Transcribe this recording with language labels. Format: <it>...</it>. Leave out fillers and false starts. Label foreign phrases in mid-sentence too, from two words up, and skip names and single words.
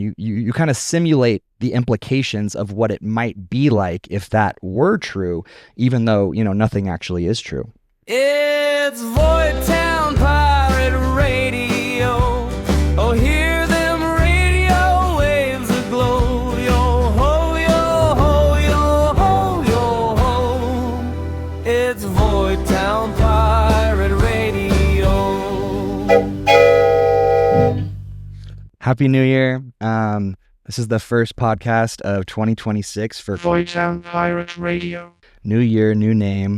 <en>You kind of simulate the implications of what it might be like if that were true, even though nothing actually is true. It's Voidtown Pirate Radio. Oh, hear them radio waves aglow. Yo ho, yo ho, yo ho, yo ho. It's Voidtown Pirate Radio. Happy New Year. This is the first podcast of 2026 for Voidtown Pirate Radio. New year, new name.</en>